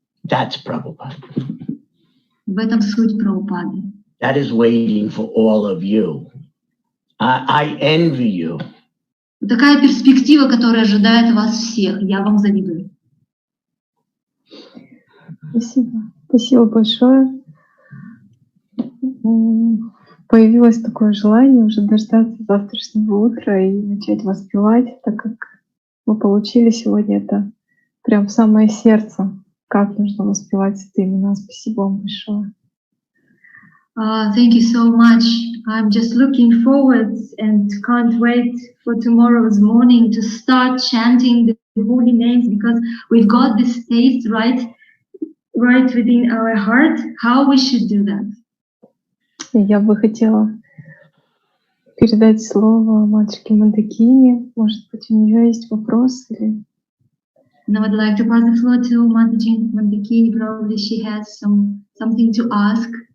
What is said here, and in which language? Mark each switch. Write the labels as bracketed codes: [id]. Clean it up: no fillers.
[en] That's Prabhupada. [ru] В этом суть Прабхупады. [en] That is waiting for all of you. I envy you. [ru] Такая перспектива, которая ожидает вас всех. Я вам завидую. Спасибо. Спасибо большое. Появилось такое желание уже дождаться завтрашнего утра и начать воспевать, так как мы получили сегодня это прям в самое сердце, как нужно воспевать эти имена. Спасибо вам большое. [en] Thank you so much. I'm just looking forward and can't wait for tomorrow's morning to start chanting the holy names, because we've got this taste right within our heart how we should do that. [ru] Я бы хотела передать слово матушке Мандакине. Может быть, у нее есть вопрос или... [en] Now I'd like to pass the floor to Mataji Mandakini. Probably she has something to ask.